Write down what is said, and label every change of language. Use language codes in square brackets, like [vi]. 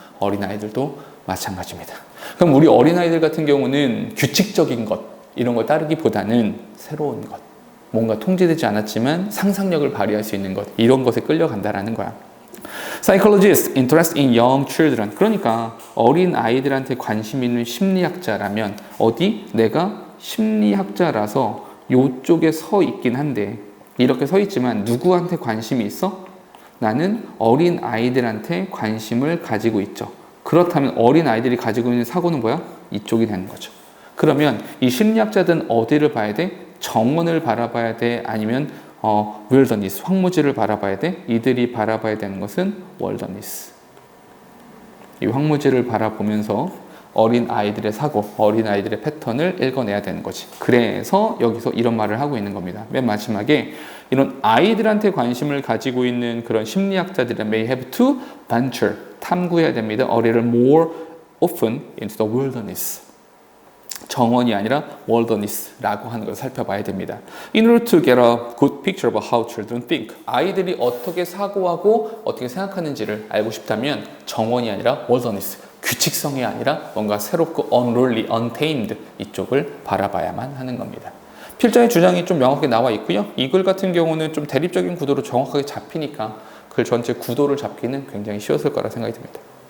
[ko] 어린아이들도 마찬가지입니다. 그럼 우리 어린아이들 같은 경우는 규칙적인 것, 이런 걸 따르기보다는 새로운 것, 뭔가 통제되지 않았지만 상상력을 발휘할 수 있는 것, 이런 것에 끌려간다라는 거야. [en] Psychologists interest in young children. [ko] 그러니까 어린 아이들한테 관심 있는 심리학자라면 어디? 내가 심리학자라서 요쪽에 서 있긴 한데 이렇게 서 있지만 누구한테 관심이 있어? 나는 어린 아이들한테 관심을 가지고 있죠. 그렇다면 어린 아이들이 가지고 있는 사고는 뭐야? 이쪽이 되는 거죠. 그러면 이 심리학자들은 어디를 봐야 돼? 정원을 바라봐야 돼? 아니면 윌더니스, 황무지를 바라봐야 돼? 이들이 바라봐야 되는 것은 월더니스. 이 황무지를 바라보면서 어린 아이들의 사고, 어린 아이들의 패턴을 읽어내야 되는 거지. 그래서 여기서 이런 말을 하고 있는 겁니다. 맨 마지막에 이런 아이들한테 관심을 가지고 있는 그런 심리학자들은 [en] may have to venture, [ko] 탐구해야 됩니다. [en] a little more often into the wilderness. [ko] 정원이 아니라 wilderness라고 하는 걸 살펴봐야 됩니다. [en] In order to get a good picture of how children think. [ko] 아이들이 어떻게 사고하고 어떻게 생각하는지를 알고 싶다면 정원이 아니라 wilderness, 규칙성이 아니라 뭔가 새롭고 [en] unruly, untamed [ko] 이쪽을 바라봐야만 하는 겁니다. 필자의 주장이 좀 명확하게 나와 있고요. 이 글 같은 경우는 좀 대립적인 구도로 정확하게 잡히니까 글 전체 구도를 잡기는 굉장히 쉬웠을 거라 생각이 듭니다.